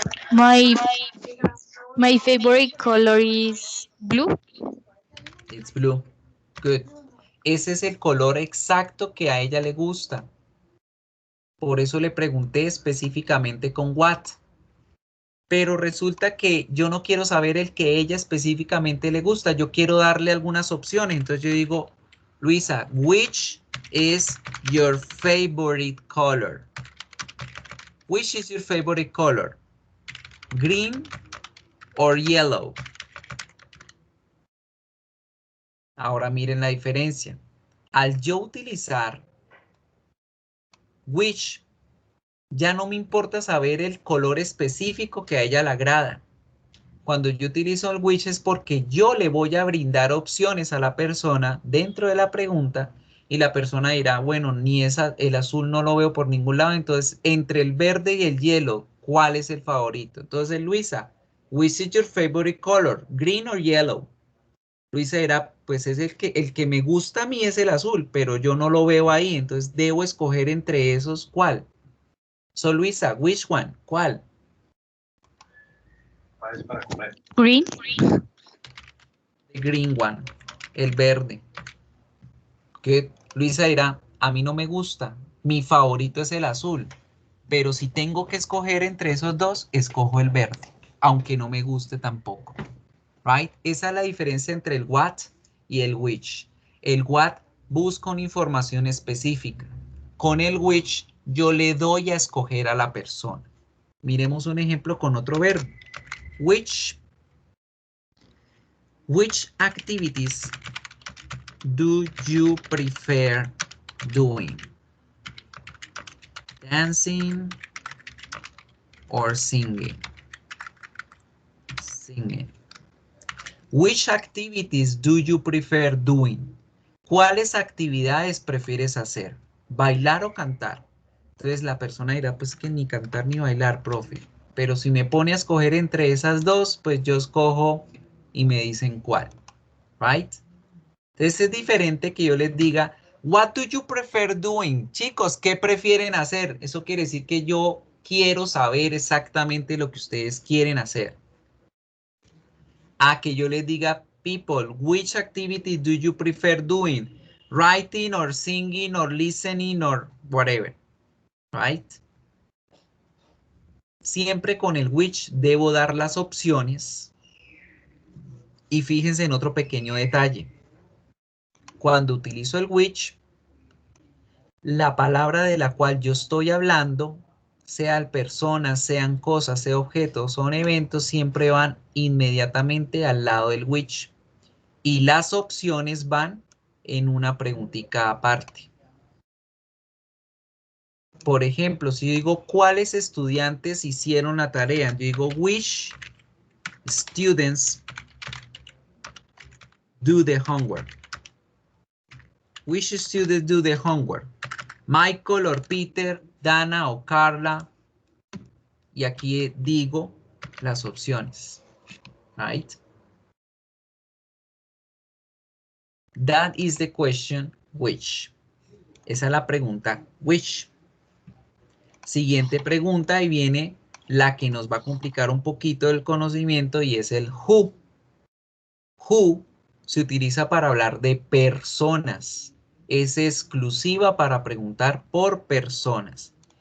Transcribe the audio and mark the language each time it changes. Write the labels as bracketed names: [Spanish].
[English] My favorite color is blue. It's blue. Good. [Spanish] Ese es el color exacto que a ella le gusta. Por eso le pregunté específicamente con what. Pero resulta que yo no quiero saber el que ella específicamente le gusta. Yo quiero darle algunas opciones. Entonces yo digo, [English] Luisa, which is your favorite color? Which is your favorite color? Green or yellow? [Spanish] Ahora miren la diferencia. Al yo utilizar which, ya no me importa saber el color específico que a ella le agrada. Cuando yo utilizo el which es porque yo le voy a brindar opciones a la persona dentro de la pregunta y la persona dirá, bueno, ni el azul no lo veo por ningún lado, entonces entre el verde y el yellow, ¿cuál es el favorito? Entonces, Luisa, which is your favorite color? Green or yellow? Luisa dirá, pues es el que me gusta a mí es el azul, pero yo no lo veo ahí, entonces debo escoger entre esos, ¿cuál? [English] So, Luisa, which one? ¿Cuál? Green. The green one, [Spanish] el verde. Que Luisa dirá, a mí no me gusta, mi favorito es el azul, pero si tengo que escoger entre esos dos, escojo el verde, aunque no me guste tampoco. Right? Esa es la diferencia entre el what y el which. El what busca una información específica. Con el which yo le doy a escoger a la persona. Miremos un ejemplo con otro verbo. [English] Which activities do you prefer doing? Dancing or singing? Singing. Which activities do you prefer doing? [Spanish] ¿Cuáles actividades prefieres hacer? ¿Bailar o cantar? Entonces la persona dirá, pues que ni cantar ni bailar, profe. Pero si me pone a escoger entre esas dos, pues yo escojo y me dicen cuál. Right? Entonces es diferente que yo les diga, [English] what do you prefer doing? [Spanish] Chicos, ¿qué prefieren hacer? Eso quiere decir que yo quiero saber exactamente lo que ustedes quieren hacer. A que yo les diga, [English] people, which activity do you prefer doing? Writing or singing or listening or whatever. Right? [Spanish] Siempre con el which debo dar las opciones. Y fíjense en otro pequeño detalle. Cuando utilizo el which, la palabra de la cual yo estoy hablando, sean personas, sean cosas, sean objetos, son eventos, siempre van inmediatamente al lado del which. Y las opciones van en una preguntita aparte. Por ejemplo, si yo digo, ¿cuáles estudiantes hicieron la tarea? Yo digo, [English] which students do the homework? Which students do the homework? Michael or Peter, Dana o Carla. [Spanish] Y aquí digo las opciones. [English] Right? That is the question, which. [Spanish] Esa es la pregunta, which. Siguiente pregunta y viene la que nos va a complicar un poquito el conocimiento y es el who. Who se utiliza para hablar de personas. Es exclusiva para preguntar por personas.